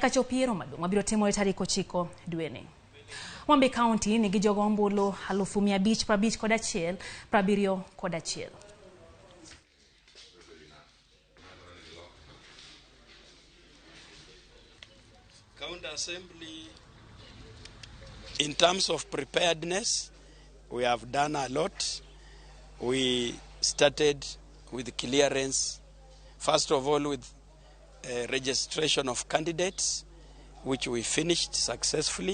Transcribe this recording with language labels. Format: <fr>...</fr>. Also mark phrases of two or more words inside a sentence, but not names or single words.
<luo>kachopiero maduong' mabiro timore tarik 9 dweni. Homabay County nigi jogo ombulu 551 71.</luo> <en>County Assembly, in terms of preparedness, we have done a lot. We started with clearance, first of all with registration of candidates, which we finished successfully.</en>